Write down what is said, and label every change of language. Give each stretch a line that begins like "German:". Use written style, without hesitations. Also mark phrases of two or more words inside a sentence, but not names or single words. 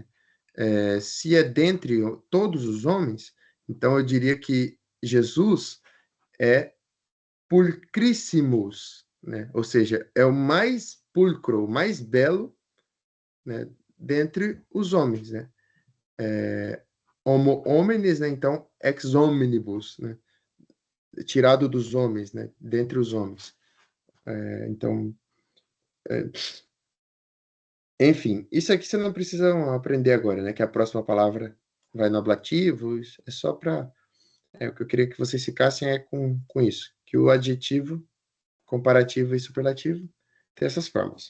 Portuguese: Se é dentre todos os homens, então eu diria que Jesus é pulcrissimus, né? Ou seja, é o mais pulcro, o mais belo, né? Dentre os homens, né?
Latin: Homo homines,
Portuguese: né? Então,
Latin: ex hominibus,
Portuguese: né? Tirado dos homens, né? Dentre os homens. Então, enfim, isso aqui você não precisa aprender agora, né? Que a próxima palavra vai no ablativo, é só para... o que eu queria que vocês ficassem com isso, que o adjetivo, comparativo e superlativo tem essas formas.